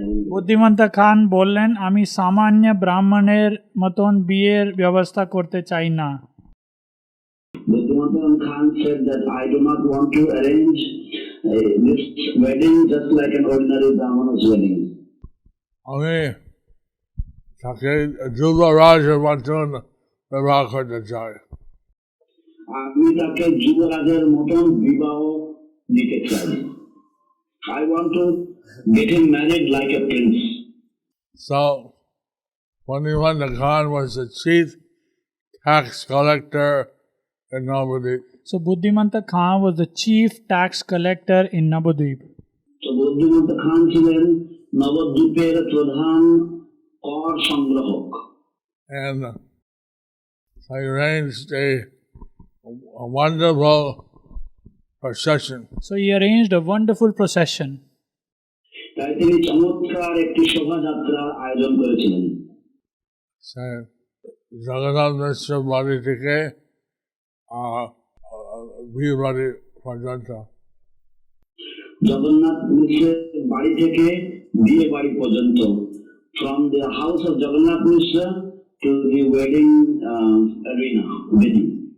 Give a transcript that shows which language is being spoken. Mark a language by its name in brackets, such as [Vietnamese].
[Bangla] বুদ্ধিমন্ত খান বললেন, আমি সামান্য ব্রাহ্মণের মতন বিয়ের ব্যবস্থা করতে চাই না। [English] Buddhimanta Khan said that I do not want to arrange this wedding just like an ordinary Brahmana's wedding. [Bangla] আমি তাকে যুবরাজের মতন ব্যবহার করতে চাই। আমি তাকে যুবরাজের মতন বিবাহ দিতে চাই। [English] I want to get him married like a prince. So, Buddhimanta Khan was the chief tax collector in Navadvip. So Buddhimanta Khan was the chief tax collector in Navadvip. [Bangla] তো বুদ্ধিমন্ত খান ছিলেন নবদ্বীপের প্রধান কর সংগ্রাহক। [English] And so he arranged a wonderful procession. So he arranged a wonderful procession. [Bangla] তাই তিনি চমৎকার একটি শোভাযাত্রার আয়োজন করেছিলেন। So, Jagannath Mishra বাড়ি থেকে বিয়ে বাড়ি পর্যন্ত। জগন্নাথ মিশ্রের বাড়ি থেকে বিয়ে বাড়ি পর্যন্ত, [English] from the house of Jagannath Mishra to the wedding arena, wedding.